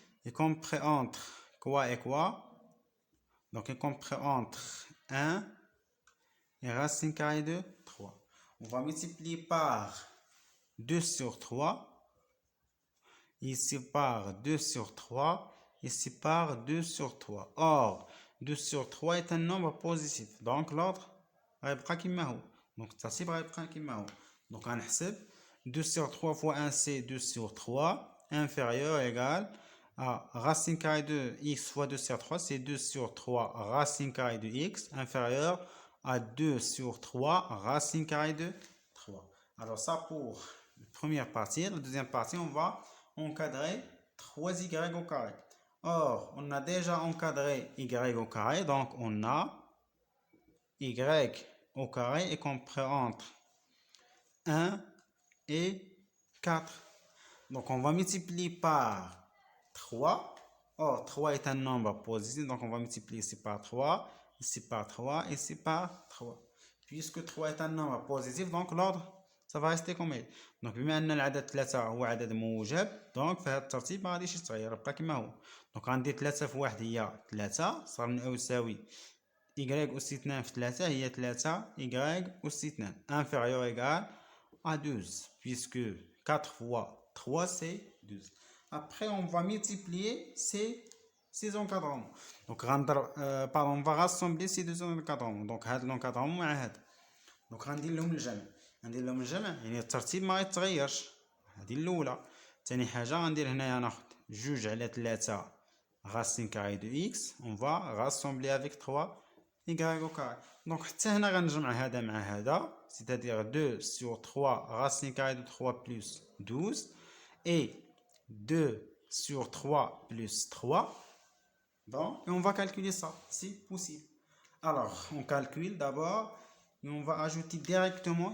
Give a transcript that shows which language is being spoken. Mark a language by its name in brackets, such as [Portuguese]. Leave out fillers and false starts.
[French] Et compris entre quoi et quoi? Donc, il compris entre 1 et racine carrée de 3. On va multiplier par 2 sur 3. Ici par 2 sur 3. Ici par 2 sur 3. Or, 2 sur 3 est un nombre positif. Donc l'ordre [Arabic] غيبقى كما هو. Donc الترتيب غيبقى كما هو. [French] Donc [Arabic] غنحسب [French] 2 sur 3 fois 1 c'est 2 sur 3 inférieur égal à racine carrée de x fois 2 sur 3 c'est 2 sur 3 racine carrée de x inférieur à 2 sur 3 racine carrée de 3. Alors ça pour la première partie. La deuxième partie, on va encadrer 3y au carré. Or, on a déjà encadré y au carré, donc on a y au carré est compris entre 1 et 4. Donc on va multiplier par 3. Or, 3 est un nombre positif, donc on va multiplier ici par 3, ici par 3, ici par 3. Puisque 3 est un nombre positif, donc l'ordre ça va rester comme il. [Arabic] Donc بما ان العدد 3 هو عدد موجب، دونك في هذا الترتيب ما غاديش يتغير، يبقى كما هو. دونك غندير 3 في 1 هي 3، صار من يساوي y أس 2 في 3 هي 3 y أس 2 [French] inférieur égal à 12 puisque 4 fois 3 c'est 12. Après on va multiplier ces encadrements. Donc on va rassembler ces deux encadrements. [Arabic] Donc هذا l'encadrement مع هذا. Donc غندير لهم الجمع. ندير لهم الجمع يعني الترتيب ما يتغيرش. هذه الاولى. ثاني حاجه غندير هنايا ناخذ 2 على 3 [French] racine carrée de x. On va rassembler avec 3 y au carré. Donc [Arabic] حتى هنا غنجمع هذا مع هذا, [French] c'est-à-dire 2 sur 3 racine carrée de 3 plus 12 et 2 sur 3 plus 3. Donc, et on va calculer ça, si possible. Alors, on calcule d'abord et on va ajouter directement.